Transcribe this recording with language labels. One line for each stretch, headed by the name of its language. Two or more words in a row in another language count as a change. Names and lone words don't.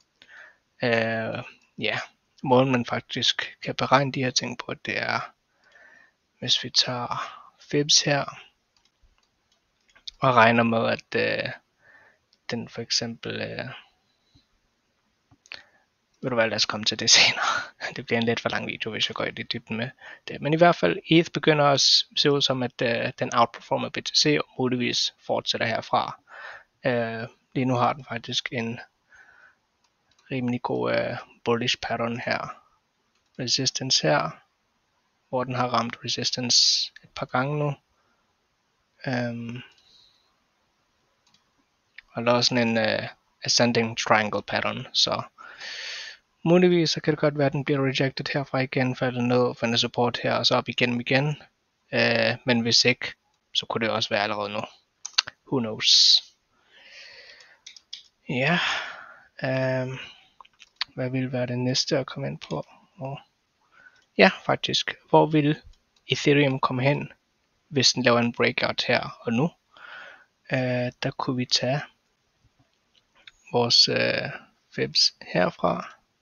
Danish: Ja, måden man faktisk kan beregne de her ting på, det er, hvis vi tager Fibs her, og regner med, at den for eksempel, ved du hvad, lad os komme til det senere. Det bliver en lidt for lang video, hvis jeg går i dybden med det. Men i hvert fald, ETH begynder at se ud som, at den outperformer BTC, og muligvis fortsætter herfra. Lige nu har den faktisk en rimelig god
English: bullish pattern
Danish: her. Resistance her, hvor den har ramt resistance et par gange nu. Og der er sådan en
English: ascending triangle pattern,
Danish: så muligvis så kan det godt være, at den bliver rejected herfra igen, faldet ned, finder support her, og så op igen. Men hvis ikke, så kunne det også være allerede nu.
English: Who knows?
Danish: Ja, hvad vil være det næste at komme ind på? Ja, faktisk. Hvor vil Ethereum komme hen, hvis den laver en breakout her og nu? Der kunne vi tage vores Fibs herfra.